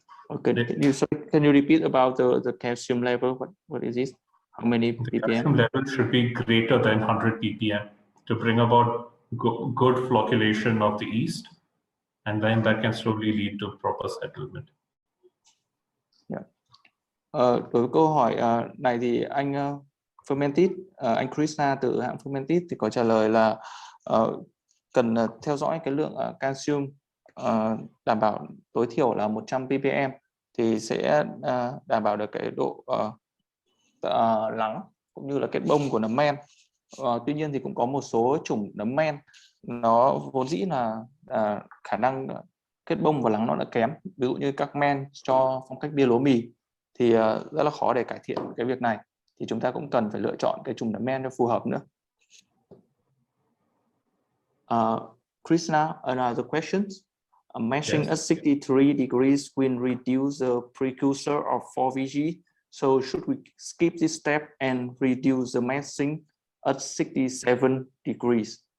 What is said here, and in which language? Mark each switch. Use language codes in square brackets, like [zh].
[en] Okay, can you repeat about the calcium level? What is this? How many The ppm? calcium level should be greater than 100 ppm to bring about good flocculation of the yeast, and then that can slowly lead to proper settlement. Yeah. [vi] Đối với câu hỏi này thì anh Fermentis, anh Krishna từ hãng Fermentis thì có trả lời là cần theo dõi cái lượng calcium đảm bảo tối thiểu là 100 ppm thì sẽ đảm bảo được cái độ lắng cũng như là kết bông của nấm men. Tuy nhiên thì cũng có một số chủng nấm men nó vốn dĩ là khả năng kết bông và lắng nó đã kém, ví dụ như các men cho phong cách bia lúa mì thì rất là khó để cải thiện cái việc này, thì chúng ta cũng cần phải lựa chọn cái chủng nấm men cho phù hợp nữa. [en] Krishna, another question. Mentioning Yes. at 63 degrees will reduce the precursor of 4VG. So should we skip this step and reduce the meshing at 67 degrees?